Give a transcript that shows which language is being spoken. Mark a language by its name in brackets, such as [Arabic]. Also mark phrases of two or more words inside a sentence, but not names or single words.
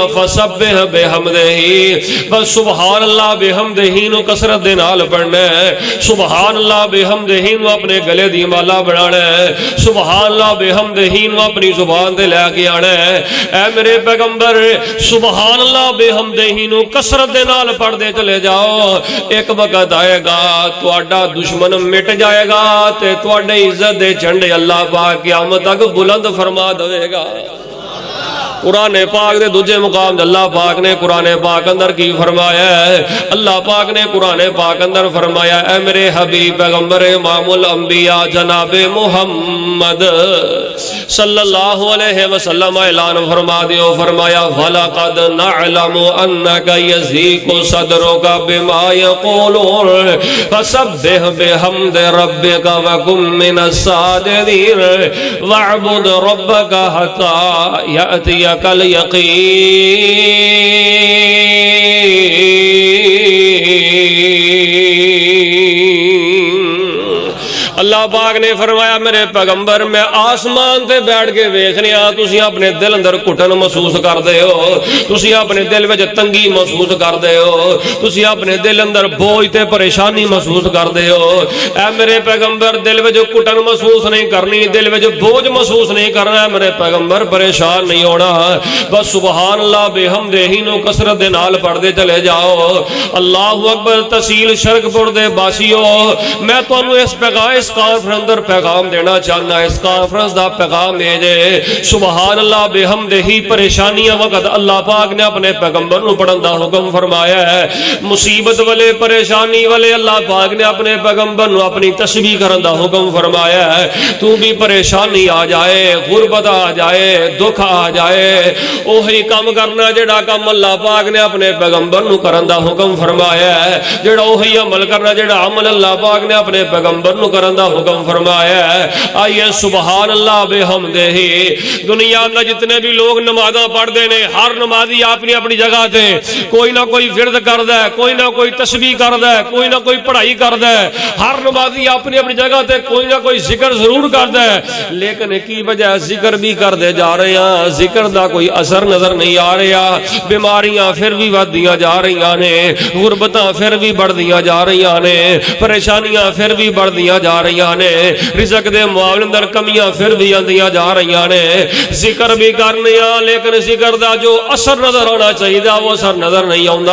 [Arabic] فسبح بحمدہ، [Punjabi] بس [Arabic] سبحان اللہ بحمدہ [Punjabi] نو کثرت دے نال پڑھنا ہے، [Arabic] سبحان اللہ بحمدہ [Punjabi] نو اپنے گلے دی مالا بنانا ہے، [Arabic] سبحان اللہ بحمدہ [Punjabi] نو اپنی زبان دے لے کے آنا ہے۔ اے میرے پیغمبر [Arabic] سبحان اللہ بحمدہ [Punjabi] نو کثرت دے نال پڑھ دے چلے جاؤ، ایک وقت آئے گا تواڈا دشمن مٹ جائے گا تے تواڈے عزت دے جھنڈے اللہ پاک قیامت تک بلند فرما دے گا۔ قرآن پاک دے دوجے مقام دے اللہ پاک نے قرآن پاک اندر کی فرمایا ہے؟ اللہ پاک نے قرآن پاک اندر فرمایا اے میرے حبیب پیغمبر امام الانبیاء جناب محمد [Arabic] صلی اللہ علیہ وسلم [Punjabi] اعلان فرما دیو، فرمایا [Arabic] وَلَقَدْ نَعْلَمُ أَنَّكَ يَضِيقُ صَدْرُكَ بِمَا يَقُولُونَ فَسَبِّحْ بِحَمْدِ رَبِّكَ وَكُن مِّنَ السَّاجِدِينَ وَاعْبُدْ رَبَّكَ حَتَّى يَأْتِيَكَ [Punjabi] اللہ پاک نے فرمایا میرے پیغمبر میں آسمان تے بیٹھ کے ویکھنے تسی اپنے دل اندر گھٹن محسوس کردے ہو، تسی اپنے دل وچ تنگی محسوس کردے ہو، تسی اپنے دل اندر بوجھ تے پریشانی محسوس کردے ہو۔ اے میرے پیغمبر دل وچ گھٹن محسوس نہیں کرنی، دل وچ بوجھ محسوس نہیں کرنا، میرے پیغمبر پریشان نہیں ہونا، بس [Arabic] سبحان اللہ بحمدہ [Punjabi] نو کثرت دے نال پڑھدے چلے جاؤ۔ [Arabic] اللہ اکبر۔ [Punjabi] تحصیل شرک پور دے باسیو، میں تانوں اس کانفرنس اندر پیغام دینا چاہنا، اس کانفرنس دا پیغام ہے جے [Arabic] سبحان اللہ بحمدہ [Punjabi] ہی پریشانیاں وقت اللہ پاک نے اپنے پیغمبر نو پڑھن دا حکم فرمایا ہے، مصیبت والے پریشانی والے اللہ پاک نے اپنے پیغمبر نو اپنی تسبیح کرن دا حکم فرمایا ہے۔ تو بھی پریشانی آ جائے، غربت آ جائے، دکھ آ جائے، اوہی کام کرنا جڑا کام اللہ پاک نے اپنے پیغمبر نو کرن دا حکم فرمایا ہے، جڑا اوہی عمل کرنا جڑا عمل اللہ پاک نے اپنے پیغمبر نو کرن دا حکم فرمایا ہے۔ [Arabic] آئیے سبحان اللہ بحمدہ۔ [Punjabi] دنیا میں جتنے بھی لوگ نمازاں پڑھ دینے، ہر نمازی اپنی اپنی جگہ تے کوئی نہ کوئی ورد کردا ہے، کوئی نہ کوئی تسبیح کردا ہے، کوئی نہ کوئی پڑھائی کردا ہے، ہر نمازی اپنی اپنی جگہ تے کوئی نہ کوئی ذکر ضرور کردا ہے، لیکن کی وجہ ذکر بھی کردے جا رہے ہیں، ذکر دا کوئی اثر نظر نہیں آ رہا، بیماریاں پھر بھی ودیاں جا رہی نے، غربتاں پھر بھی بڑھدیاں جا رہی نے، پریشانیاں پھر بھی بڑھدیاں جا رہی نے، رزق دے معاملے اندر کمیاں پھر بھی آندیاں جا رہی نے، ذکر بھی کرنے لیکن ذکر دا جو اثر نظر آنا چاہیے وہ اثر نظر نہیں آندا۔